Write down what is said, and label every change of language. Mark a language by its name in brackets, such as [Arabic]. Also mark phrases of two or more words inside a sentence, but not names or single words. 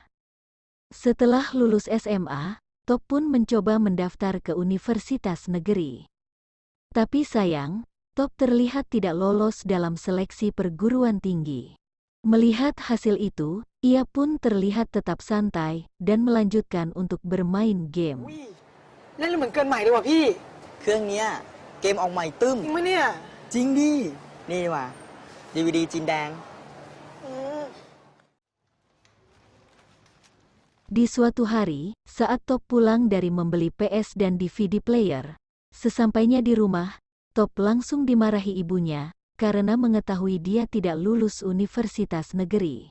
[Indonesian] Setelah lulus SMA, Thop pun mencoba mendaftar ke universitas negeri. Tapi sayang, Thop terlihat tidak lolos dalam seleksi perguruan tinggi. Melihat hasil itu, ia pun terlihat tetap santai dan melanjutkan untuk bermain game. [Thai] เล่นแล้วเหมือนเกินใหม่เลยว่ะพี่ เครื่องเนี้ยเกมออกใหม่ตึ้ม จริงไหมเนี่ย จริงดิ นี่ดีกว่า DVD จีนแดง [Indonesian] Di suatu hari, saat Thop pulang dari membeli PS dan DVD player, sesampainya di rumah, Thop langsung dimarahi ibunya karena mengetahui dia tidak lulus universitas negeri.